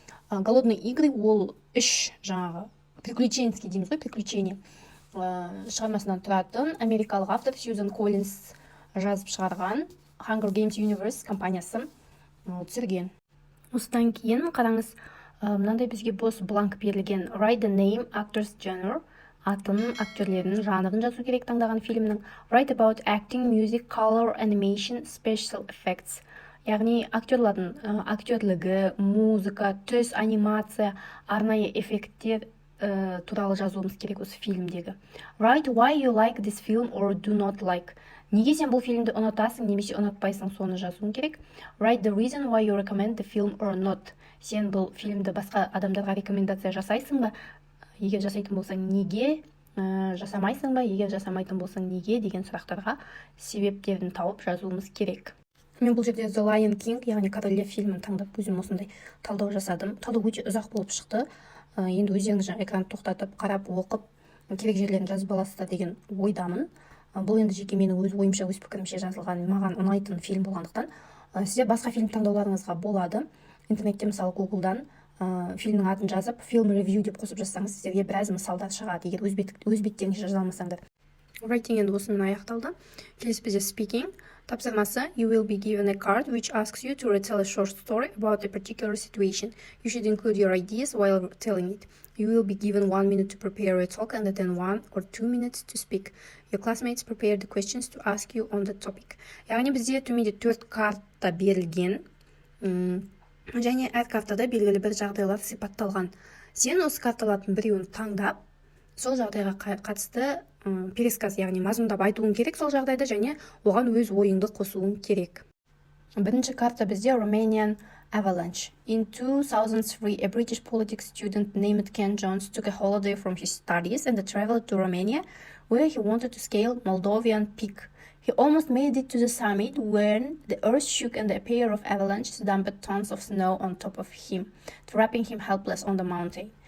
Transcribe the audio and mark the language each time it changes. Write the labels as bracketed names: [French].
[Kazakh] Голодные игры ол 3 жаңағы приключенский дейміз ғой, приключение шығармасынан тұратын америкалық автор Сьюзан Коллинс жазып шығарған Hunger Games Universe компаниясы түсірген. Осыдан кейін қараңыз, мынандай бізге бос бланк берілген. [English] Write the name, actors, genre, [Kazakh] атын, актерлерінің жанрын жазу керек таңдаған фильмнің. [English] Write about acting, music, color, animation, special effects. [Kazakh] Яғни актерлардың актерлігі, музыка, түс, анимация, арнайы эффекттер туралы жазуымыз керек осы фильмдегі. [English] Write why you like this film or do not like. [Kazakh] Неге сен бұл фильмді ұнатасың немесе ұнатпайсың, соны жазуың керек. [English] Write the reason why you recommend the film or not. [Kazakh] Сен бұл фильмді басқа адамдарға рекомендация жасайсың ба? Егер жасайтын болсаң, неге? Жасамайсың ба? Егер жасамайтын болсаң, неге? Деген сұрақтарға себептерін тауып жазуымыз керек. Мен бұл жерде The Lion King, яғни Король Лев фильмін таңдап, өзім осындай талдау жасадым. Талдау өте ұзақ болып шықты. Енді өздеріңіз экранды тоқтатып, қарап, оқып, керек жерлерін жазып аласыздар деген ойдамын. Бұл енді жеке менің өз ойымша, өз пікірімше жазылған, маған ұнайтын фильм болғандықтан, сіздер басқа фильм таңдауларыңызға болады. Интернетте мысалы Google'дан фильмнің атын жазып, film review деп қосып жазсаңыз, сіздерге біраз мысалдар шығады, егер өз беттеріңізше жаза алмасаңдар. Writing енді осымен аяқталды. Келесі бізде speaking. Тапсырмасы, [English] you will be given a card which asks you to retell a short story about a particular situation. You should include your ideas while telling it. You will be given 1 minute to prepare a talk and then 1 or 2 minutes to speak. Your classmates prepare the questions to ask you on the topic. [Kazakh] Яғни бізде төменде 4 карта берілген, және әр картада белгілі бір жағдайлар сипатталған. Сен осы карталардың біреуін таңдап, сол жағдайға қатысты пересказ, яғни мазмұндап айтуың керек сол жағдайда, және оған өз ойыңды қосуың керек. Бірінші карта бізде Romanian Avalanche. [English] In 2003, a British politics student named Ken Jones took a holiday from his studies and traveled to Romania, where he wanted to scale Moldovan Peak. He almost made it to the summit when the earth shook and a pair of avalanches dumped tons of snow on top of him, trapping him helpless on the mountain.